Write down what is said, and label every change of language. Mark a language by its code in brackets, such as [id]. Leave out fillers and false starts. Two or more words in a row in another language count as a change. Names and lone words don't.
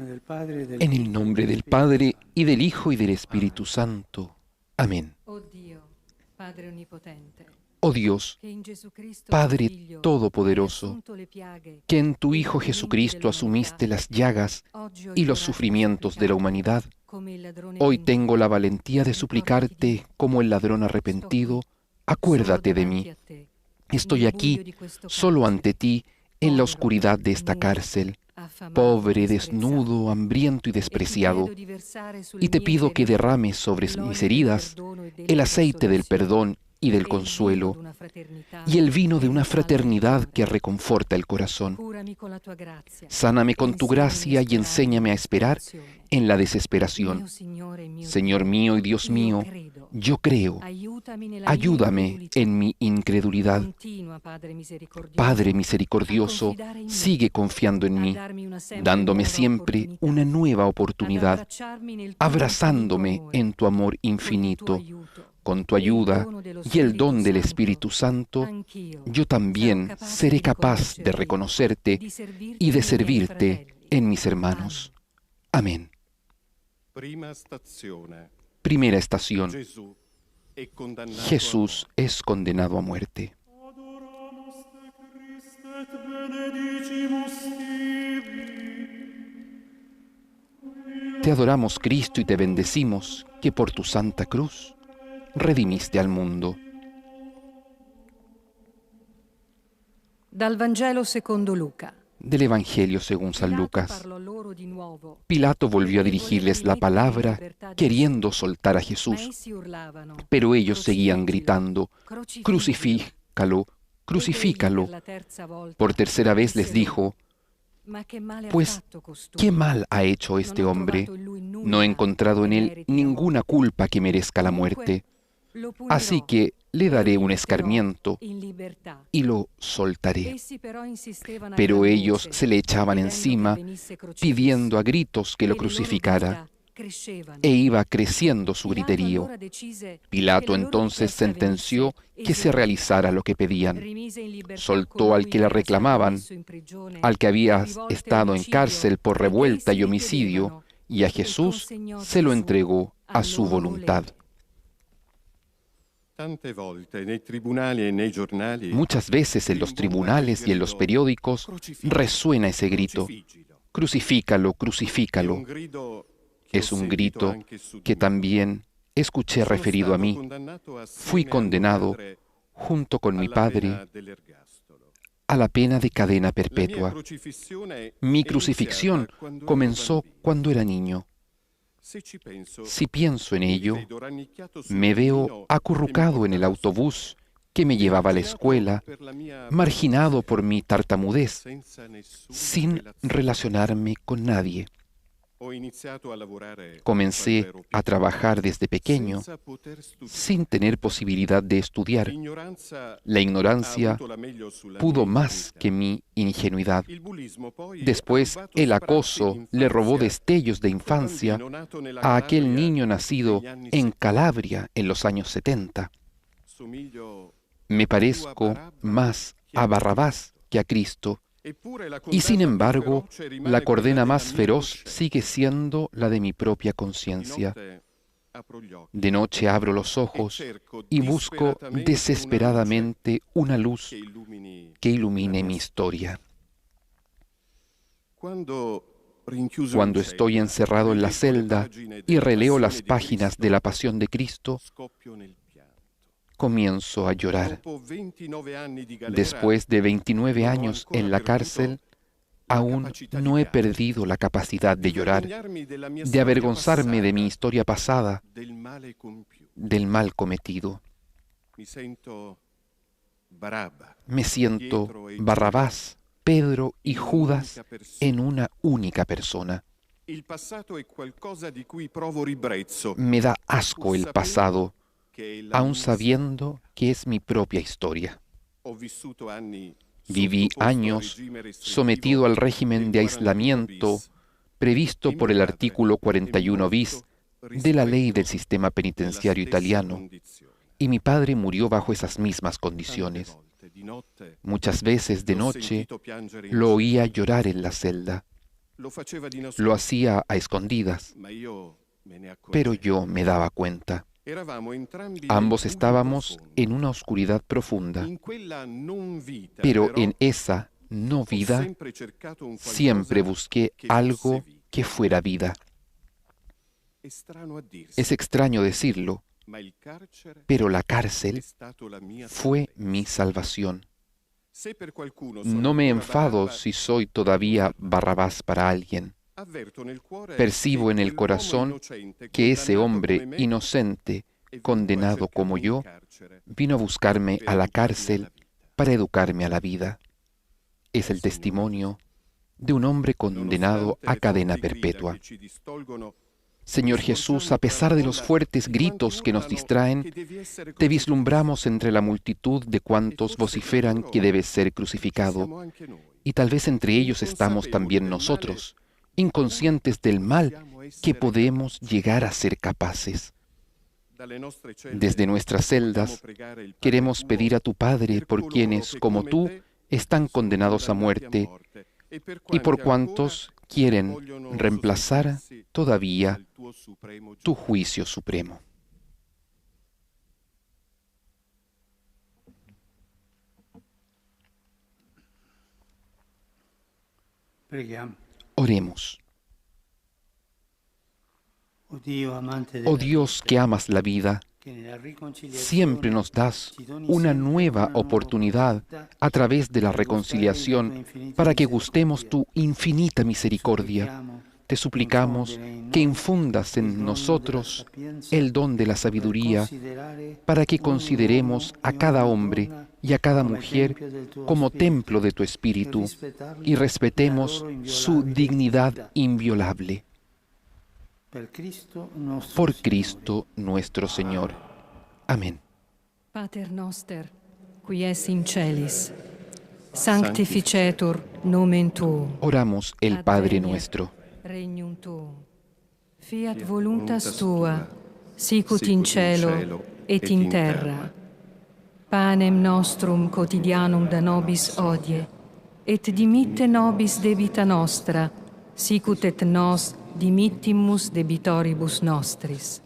[es] En el nombre del Padre, y del Hijo, y del Espíritu Santo. Amén. [it] Oh Dio, Padre onnipotente, [es] Oh Dios, [it] che in Gesù Cristo, tuo [es] Padre [it] Figlio, hai [es] Todopoderoso, [it] assunto le piaghe [es] que en tu [it] e i [es] Hijo [it] fallimenti [es] Jesucristo asumiste [it] dell'umanità, [es] las llagas [it] oggi ho [es] y [it] il [es] los [it] coraggio di [es] sufrimientos de la [it] supplicare, [es] humanidad, [it] come il ladrone [es] hoy [it] pentito, [es] tengo la valentía de [it] ricordati di [es] suplicarte [it] me. [es] como el ladrón [it] Sto [es] arrepentido, [it] qui, [es] acuérdate [it] solo [es] de [it] davanti [es] mí. [it] a te, [es] Estoy [it] nel [es] aquí, [it] buio di questo [es] solo [it] carcere, [es] ante ti, en la [it] povero, [es] oscuridad de esta [it] nudo, [es] cárcel, [it] affamato, [es] pobre, [it] disprezzato. [es] desnudo, hambriento y [it] E ti [es] despreciado, [it] chiedo di versare sulle [es] y te [it] mie [es] pido que [it] ferite [es] derrames sobre mis [it] l'olio del [es] heridas [it] perdono e della [es] el aceite del [it] consolazione, [es] perdón y del [it] e il vino [es] consuelo, [it] d'una fraternità [es] y el vino de [it] che [es] una [it] risalda il [es] fraternidad [it] cuore. [es] que reconforta el corazón. [it] Curami con la tua grazia, [es] Sáname [it] e [es] con tu [it] insegnami a [es] gracia y [it] sperare [es] enséñame a [it] nella [es] esperar [it] disperazione. [es] en la [it] Mio [es] desesperación. [it] Signore e mio [es] Señor [it] Dio, [es] mío y Dios [it] io [es] mío, [it] credo. [es] yo creo. [it] Aiutami nella mia [es] Ayúdame [it] incredulità. [es] en mi incredulidad. [it] Continua, Padre misericordioso, [es] Padre [it] a [es] misericordioso, [it] confidare in me, [es] sigue confiando en [it] a [es] mí, [it] darmi una sempre [es] dándome [it] nuova [es] siempre [it] opportunità, [es] una nueva [it] ad [es] oportunidad, [it] abbracciarmi nel tuo [es] abrazándome [it] infinito amore, [es] en tu amor [it] con il tuo [es] infinito, [it] aiuto [es] con tu [it] e il [es] ayuda [it] dono dello [es] y el don del [it] Spirito [es] Espíritu Santo. [it] Anch'io [es] Yo también [it] sarò capace [es] seré [it] di [es] capaz de [it] riconoscerti [es] reconocerte [it] e di servirti [es] y de [it] nei miei [es] servirte [it] fratelli. [es] en mis hermanos. Amén. [it] Prima stazione. [es] Primera estación. [it] Gesù è condannato [es] Jesús es condenado a muerte. [la] Adoramus te Christe et benedicimus tibi. [es] Te adoramos, Cristo, y te bendecimos, que por tu santa cruz redimiste al mundo. [it] Dal Vangelo secondo Luca. [es] Del Evangelio según San [it] Pilato [es] Lucas. [it] parlò loro di nuovo, [es] Pilato volvió a dirigirles la palabra queriendo soltar a [it] ma [es] Jesús, [it] essi urlavano, [es] pero ellos seguían [it] "Crucifígilo, [es] gritando, [it] crucifígilo". [es] crucifícalo, [it] Ed egli [es] crucifícalo. [it] per la terza volta [es] Por tercera vez les [it] disse loro, [es] dijo, [it] "Ma che male ha [es] pues, [it] fatto costui? [es] ¿qué mal ha hecho [it] Non [es] este [it] ho [es] hombre? [it] trovato in lui nulla [es] No he encontrado en [it] che [es] él [it] meriti la [es] ninguna [it] morte. [es] culpa que merezca la [it] Comunque, [es] muerte, [it] lo punirò [es] así que le [it] e lo [es] daré un [it] rimetterò [es] escarmiento [it] in libertà". [es] y lo soltaré. [it] Essi però insistevano a [es] Pero [it] gran [es] ellos [it] voce, [es] se le echaban [it] chiedendo che [es] encima, [it] venisse crocifisso. [es] pidiendo a gritos que [it] E [es] lo [it] le loro [es] crucificara, [it] grida crescevano. [es] e iba creciendo su [it] Pilato [es] griterío. [it] allora decise [es] Pilato [it] che la loro [es] entonces [it] richiesta [es] sentenció [it] venisse [es] que se [it] eseguita. [es] realizara lo que pedían. [it] Rimise in libertà [es] Soltó al [it] colui [es] que le [it] era stato [es] reclamaban, [it] messo in prigione [es] al que había [it] per rivolte e [es] estado en [it] omicidio, [es] cárcel por [it] poiché [es] revuelta [it] essi [es] y [it] le [es] homicidio, [it] chiedevano, [es] y a [it] e [es] Jesús [it] consegnò [es] se lo [it] Gesù [es] entregó a [it] al [es] su [it] loro [es] voluntad. [it] volere. Tante volte nei tribunali e nei giornali [es] Muchas veces en los tribunales y en los periódicos resuena ese grito, crucifícalo, [it] È [es] crucifícalo. [it] un grido che [es] Es [it] ho [es] un [it] sentito [es] grito [it] anche su di [es] que [it] me. [es] también escuché [it] Sono [es] referido a [it] stato [es] mí. [it] condannato assieme [es] Fui [it] a mio [es] condenado [it] padre [es] junto con mi [it] alla [es] padre [it] pena dell'ergastolo. [es] a la pena de cadena [it] La mia [es] perpetua. [it] crocifissione [es] Mi [it] è [es] crucifixión [it] iniziata quando ero [es] comenzó [it] bambino. [es] cuando era niño. [it] Se ci penso, [es] Si pienso en [it] mi [es] ello, [it] vedo rannicchiato sul [es] me [it] pulmino [es] veo acurrucado en el autobús que me llevaba a la escuela, [it] per la mia [es] marginado por mi tartamudez, [it] senza nessuna [es] sin [it] relazione. [es] relacionarme con nadie. [it] Ho iniziato a lavorare [es] Comencé [it] quando ero [es] a [it] piccolo, [es] trabajar desde pequeño [it] senza poter studiare. [es] sin tener posibilidad de estudiar. [it] L'ignoranza [es] La [it] ha [es] ignorancia [it] avuto la meglio sulla [es] pudo [it] mia [es] más [it] ingenuità. [es] que mi ingenuidad. [it] Il bullismo poi ha [es] Después, [it] rubato [es] el [it] sprazzi [es] acoso [it] di [es] le robó [it] infanzia [es] destellos de [it] a quel [es] infancia [it] bambino nato nella [es] a aquel [it] Calabria [es] niño nacido [it] negli anni [es] en [it] 70. [es] Calabria en los años 70. [it] Somiglio [es] Me parezco más a Barrabás que a Cristo. [it] Eppure la [es] Y sin [it] condanna più [es] embargo, [it] feroce rimane [es] la [it] quella [es] condena [it] della [es] más [it] mia [es] feroz [it] coscienza. [es] sigue siendo la de mi propia [it] Di [es] conciencia. [it] notte apro gli occhi [es] De noche abro los [it] e [es] ojos [it] cerco [es] y busco desesperadamente una luz [it] che illumini [es] que ilumine [it] la [es] mi [it] mia [es] historia. [it] Quando rinchiuso [es] Cuando [it] in [es] estoy [it] cella, [es] encerrado en la [it] rileggo le [es] celda [it] pagine [es] y [it] della [es] releo [it] Passione [es] las [it] di [es] páginas [it] Cristo, [es] de la Pasión de Cristo, [it] scoppio nel pianto. [es] comienzo a llorar. [it] Dopo 29 anni di galera, [es] Después de 29 [it] non ho [es] años [it] ancora [es] en la [it] perduto [es] cárcel, [it] la [es] aún [it] capacità di [es] no he [it] piangere, [es] perdido la capacidad de [it] di [es] llorar, [it] vergognarmi della mia [es] de [it] storia [es] avergonzarme de mi [it] passata, [es] historia pasada, [it] del male compiuto. [es] del mal cometido. [it] Mi sento Barabba, [es] Me siento [it] Pietro e [es] Barrabás, Pedro y [it] in [es] Judas [it] un'unica persona. [es] en una única persona. [it] Il passato è qualcosa di cui provo ribrezzo, [es] Me da asco el pasado, [it] che è la [es] aun [it] mia [es] sabiendo que es mi propia historia. [it] Ho vissuto anni [es] Viví [it] sottoposto al [es] años [it] regime restrittivo [es] sometido al régimen de [it] del [es] aislamiento [it] 41 bis, [es] previsto [it] e [es] por [it] mio [es] el [it] padre [es] artículo [it] è [es] 41 bis [it] morto [es] de la ley [it] rispetto [es] del sistema [it] della [es] penitenciario [it] stessa [es] italiano, [it] condizione. [es] y mi padre murió bajo esas mismas [it] Tante [es] condiciones. [it] volte di notte [es] Muchas veces de [it] l'ho [es] noche [it] sentito piangere in [es] lo [it] giro. [es] oía llorar en la celda. [it] Lo faceva di nascosto, [es] Lo hacía a escondidas, [it] ma io me ne accorgevo. [es] pero yo me daba cuenta. [it] Eravamo entrambi nel [es] Ambos [it] buio [es] estábamos [it] profondo. [es] en una oscuridad profunda, [it] In quella non vita, [es] pero [it] però, [es] en esa no [it] ho [es] vida [it] sempre cercato un qualcosa [es] siempre busqué [it] che [es] algo [it] fosse vita. [es] que fuera vida. [it] È strano a dirsi, [es] Es extraño decirlo, [it] ma il carcere [es] pero la [it] è [es] cárcel [it] stato la mia [es] fue [it] salvezza. [es] mi salvación. [it] Se per qualcuno sono [es] No me [it] ancora [es] enfado [it] Barabba, [es] si soy todavía Barrabás para alguien. [it] avverto nel cuore [es] Percibo [it] che [es] en el [it] quell'uomo [es] corazón [it] innocente, [es] que ese [it] condannato [es] hombre [it] come me, [es] inocente, [it] è venuto a [es] condenado como [it] cercarmi [es] yo, [it] in carcere [es] vino a buscarme [it] per [es] a la [it] educarmi [es] cárcel [it] alla vita. [es] para educarme a la vida. Es el testimonio de un hombre condenado [it] Nonostante [es] a [it] le [es] cadena [it] forti grida [es] perpetua. [it] che ci distolgono, [es] Señor Jesús, a pesar de los fuertes gritos que nos distraen, te vislumbramos entre la multitud de cuantos vociferan que debes ser crucificado, y tal vez entre ellos estamos también nosotros, inconscientes del mal que podemos llegar a ser capaces. Desde nuestras celdas queremos pedir a tu Padre por quienes, como tú, están condenados a muerte y por cuantos quieren reemplazar todavía tu juicio supremo. [it] Preghiamo. [es] Oremos. [it] Oh Dio, amante [es] Oh [it] della [es] Dios [it] vita, [es] que amas la vida, [it] che nella riconciliazione [es] siempre nos das [it] ci doni [es] una [it] sempre [es] nueva [it] nuova [es] oportunidad [it] opportunità [es] a través de la [it] per gustare della tua [es] reconciliación [it] infinita [es] para que [it] misericordia. [es] gustemos tu infinita misericordia. [it] Supplichiamo [es] Te suplicamos que infundas en nosotros el don de la sabiduría para que consideremos a cada hombre y a cada mujer como templo de tu espíritu y respetemos su dignidad inviolable. Por Cristo nuestro Señor. Amén. [la] Pater noster, qui es in celis, sanctificetur nomen tuum. [es] Oramos el Padre [la] Adveniat [es] nuestro. [la] Regnum tuum. Fiat voluntas tua, sicut in cielo et in terra. Panem nostrum quotidianum da nobis hodie, et dimitte nobis debita nostra, sicut et nos dimittimus debitoribus nostris.